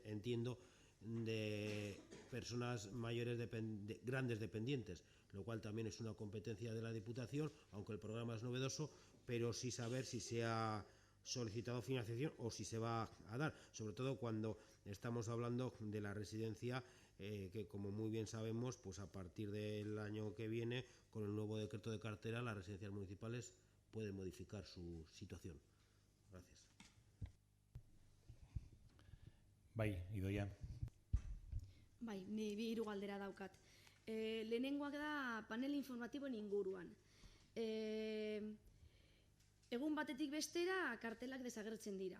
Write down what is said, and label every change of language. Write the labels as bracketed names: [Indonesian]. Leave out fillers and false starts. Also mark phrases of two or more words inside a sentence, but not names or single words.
[Spanish] entiendo, de personas mayores, de grandes dependientes, lo cual también es una competencia de la Diputación, aunque el programa es novedoso, pero sí saber si se ha solicitado financiación o si se va a dar, sobre todo cuando estamos hablando de la residencia, que como muy bien sabemos, pues a partir del año que viene, con el nuevo decreto de cartera, las residencias municipales pueden modificar su situación. Gracias. [Basque] Bai, Idoia. Bai, ni bi hiru galdera daukat. Lehenengoak da panel informatiboen inguruan. Egun batetik bestera kartelak desagertzen dira.